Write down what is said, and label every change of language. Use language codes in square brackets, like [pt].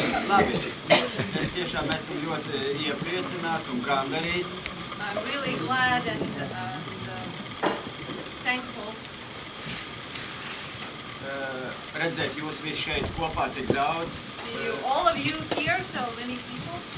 [lv] Labi, mēs tiešām esam ļoti iepriecināts un gandarīts. [en] I'm really glad and thankful. [lv] Redzēt jūs visi šeit kopā tik daudz. [en] See you, all of you here, so many people